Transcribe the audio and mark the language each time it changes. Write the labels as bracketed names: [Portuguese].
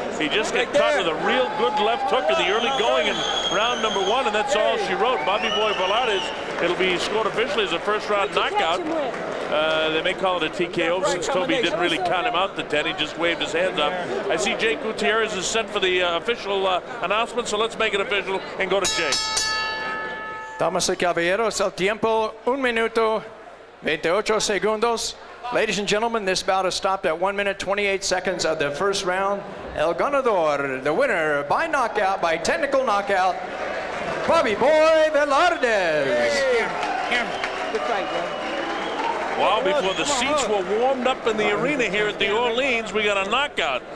[English] He just got caught with a real good left hook in the early going in round number 1, and that's all she wrote. Bobby Boy Velardez, it'll be scored officially as a first-round knockout. They may call it a TKO since Toby didn't really count him out to 10. He just waved his hands up. I see Jake Gutierrez is set for the official announcement, so let's make it official and go to Jake. [Spanish] Damas y caballeros, el tiempo, 1 minuto, 28 segundos. [English] Ladies and gentlemen, this bout is stopped at 1 minute, 28 seconds of the first round. [Spanish] El ganador, [English] the winner by knockout, by technical knockout, Bobby Boy Velardez. Good fight, bro. Well, before the seats were warmed up in the arena here at the Orleans, we got a knockout.